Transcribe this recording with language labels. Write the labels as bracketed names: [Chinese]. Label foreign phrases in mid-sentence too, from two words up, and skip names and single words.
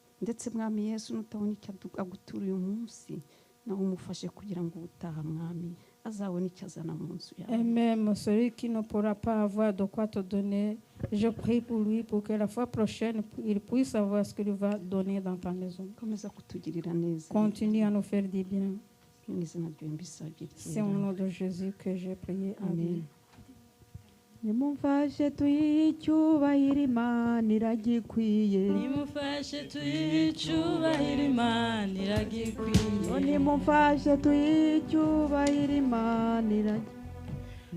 [French] Et même celui qui ne pourra pas avoir de quoi te donner, je prie pour lui pour que la fois prochaine, il puisse savoir ce qu'il va donner dans ta maison. Continue à nous faire du bien. C'est au nom de Jésus que j'ai prié. Amen. [Kinyarwanda] Nimumfashe tuyicyubahira Imana iragikwiye. Nimumfashe tuyicyubahira Imana iragikwiye. Nimumfashe tuyicyubahira Imana iragikwiye.